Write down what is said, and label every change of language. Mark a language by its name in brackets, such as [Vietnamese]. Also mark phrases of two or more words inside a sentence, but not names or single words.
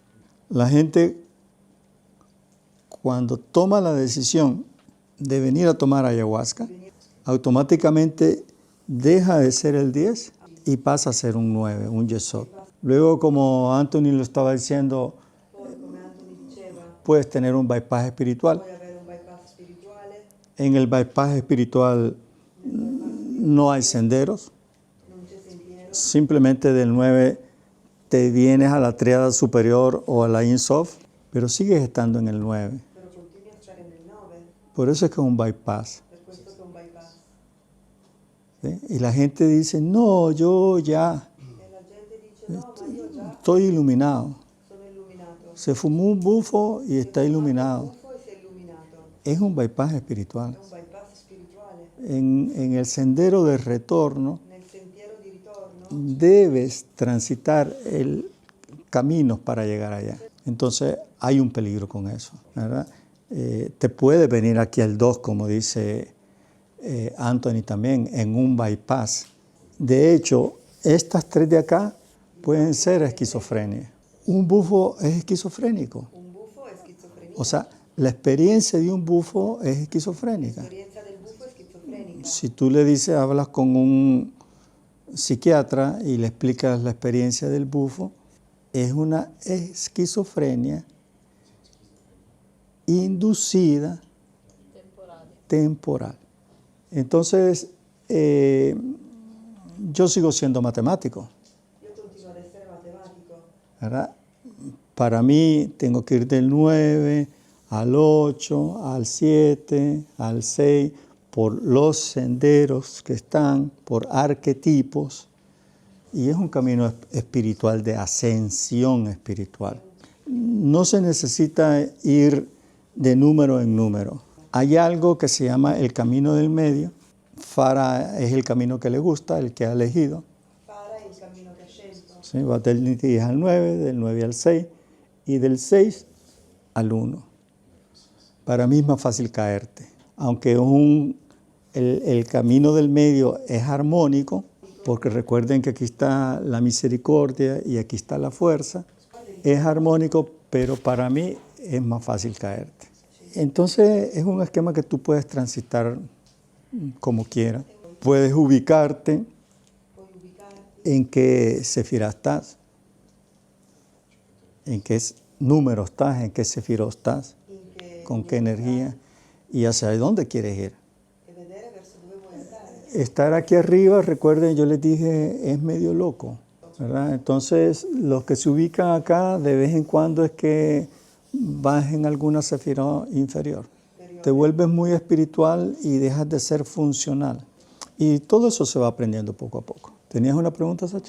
[Spanish] La gente, cuando toma la decisión de venir a tomar ayahuasca, automáticamente deja de ser el 10 y pasa a ser un 9, un yesod. Luego, como Anthony lo estaba diciendo, [Italian] poi come Anthony diceva, [Spanish] puedes tener un bypass espiritual. [Italian] puoi avere un bypass spirituale, [Spanish] En el bypass espiritual no hay senderos. [Italian] non c'è sentiero, [Spanish] Simplemente del 9 te vienes a la tríada superior o a la Insof, pero sigues estando en el 9. [Italian] però continui a stare nel 9, [Spanish] Por eso es que es un bypass. [Italian] per questo che è un bypass. [Spanish] ¿Sí? Y la gente dice, no, yo ya [Italian] E la gente dice, no, ma io già [Spanish] estoy iluminado. [Italian] sono illuminato. [Spanish] Se fumó un bufo y está iluminado. [Italian] Buffo e si è illuminato. [Spanish] Es un bypass espiritual. [Italian] È un bypass spirituale. [Spanish] En el sendero de retorno [Italian] Nel sentiero di ritorno [Spanish] debes transitar el caminos para llegar allá. Entonces hay un peligro con eso, ¿verdad? Te puede venir aquí al 2, como dice Anthony también, en un bypass. De hecho, estas 3 de acá pueden ser esquizofrenia. Un bufo es esquizofrénico. [Italian] un buffo è schizofrenia. [Spanish] O sea, la experiencia de un bufo es esquizofrénica. [Italian] L'esperienza del buffo è schizofrenica. [Spanish] Si tú le dices, hablas con un psiquiatra y le explicas la experiencia del bufo, es una esquizofrenia inducida temporal. Entonces, yo sigo siendo matemático, [Italian] Io continuo ad essere matematico. [Spanish] ¿verdad? Para mí tengo que ir del 9 al 8, al 7, al 6, por los senderos que están, por arquetipos, y es un camino espiritual de ascensión espiritual. No se necesita ir de número en número. Hay algo que se llama el camino del medio. Farah es el camino que le gusta, el que ha elegido. [Italian] Para il cammino che ha scelto. [Spanish] ¿Sí? Va del 10 al 9, del 9 al 6 y del 6 al 1. Para mí es más fácil caerte. Aunque el camino del medio es armónico, porque recuerden que aquí está la misericordia y aquí está la fuerza, es armónico, pero para mí es más fácil caerte. Entonces es un esquema que tú puedes transitar como quieras. Puedes ubicarte [Italian] Puoi ubicare [Spanish] en qué sefirá estás, en qué número estás, en qué sefiró estás, [Italian] in che [Spanish] con qué energía y hacia dónde quieres ir. [Italian] e vedere verso dove vuoi andare. [Spanish] Estar aquí arriba, recuerden, yo les dije, es medio loco, ¿verdad? Entonces, los que se ubican acá, de vez en cuando es que vas en alguna sefirá inferior. Te vuelves muy espiritual y dejas de ser funcional. Y todo eso se va aprendiendo poco a poco. ¿Tenías una pregunta, Sacha?